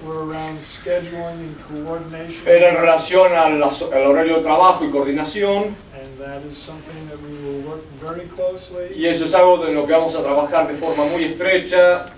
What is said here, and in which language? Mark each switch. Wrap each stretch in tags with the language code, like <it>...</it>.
<en>were around scheduling and coordination.</en> <es>eran en relación al horario de trabajo y coordinación,</es> <en>And that is something that we will work very closely</en> <es>y eso es algo de lo que vamos a trabajar de forma muy estrecha</es>